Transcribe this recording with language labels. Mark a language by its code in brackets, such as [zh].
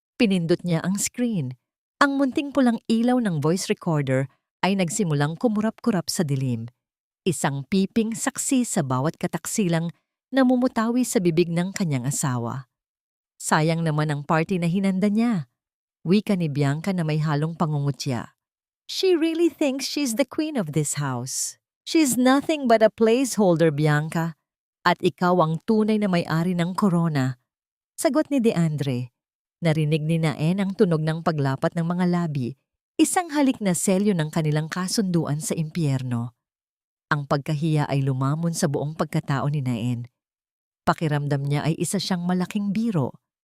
[tl] Pinindot niya ang screen. Ang munting pulang ilaw ng voice recorder ay nagsimulang kumurap-kurap sa dilim. Isang piping saksi sa bawat kataksilang namumutawi sa bibig ng kanyang asawa. Sayang naman ang party na hinanda niya. Wika ni Bianca na may halong pangungutya. [en] She really thinks she's the queen of this house. She's nothing but a placeholder, Bianca. [tl] At ikaw ang tunay na may-ari ng corona. Sagot ni DeAndre. Narinig ni Naen ang tunog ng paglapat ng mga labi. Isang halik na selyo ng kanilang kasunduan sa impyerno. Ang pagkahiya ay lumamon sa buong pagkatao ni Naen. Pakiramdam niya ay isa siyang malaking biro.